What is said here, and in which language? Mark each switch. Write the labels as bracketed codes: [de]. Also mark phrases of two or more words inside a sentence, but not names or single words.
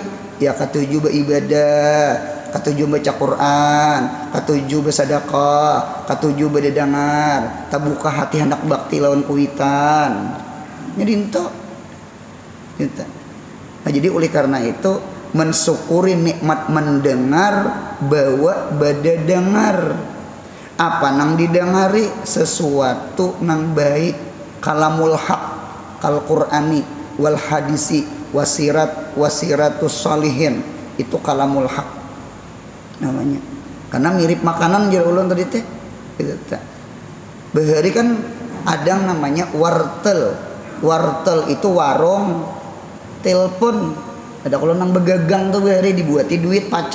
[bjn] Ya ketujuh beribadah, ketujuh baca Quran, ketujuh bersedekah, ketujuh berdengar, terbuka hati hendak bakti lawan kuitan. Jadi itu. Nah, jadi oleh karena itu mensyukuri nikmat mendengar bahwa bada dengar. Apa nang didengari? Sesuatu nang baik. [ar] كلام الحق كالقرآن والحديث وسيرة الصالحين. [bjn] Itu [ar] كلام الحق [bjn] namanya. Karena mirip makanan jadi ulun tadi teh. Bahari kan ada namanya wartel. Wartel itu warung telepon. Ada kalau nang begagang tuh bahari dibuati duit pacak.